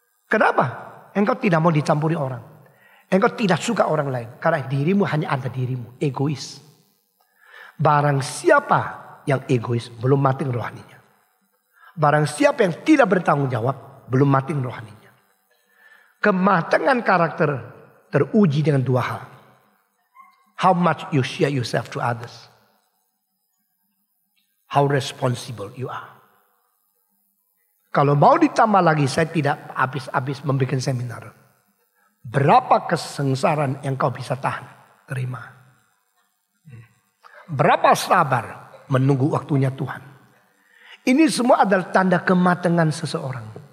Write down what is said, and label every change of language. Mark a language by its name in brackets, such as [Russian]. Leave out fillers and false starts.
[Indonesian] Kenapa? Engkau tidak mau dicampuri orang. Engkau tidak suka orang lain. Karena dirimu hanya ada dirimu. Egois. Barang siapa yang egois belum mati rohaninya. Barang siapa yang tidak bertanggung jawab belum mati rohaninya. Kematangan karakter teruji dengan dua hal. [English] How much you share yourself to others. How responsible you are. [Indonesian] Kalau mau ditambah lagi, saya tidak habis-habis membuat seminar. Berapa kesengsaraan yang kau bisa tahan, terima. Berapa sabar menunggu waktunya Tuhan. Ini semua adalah tanda kematangan seseorang.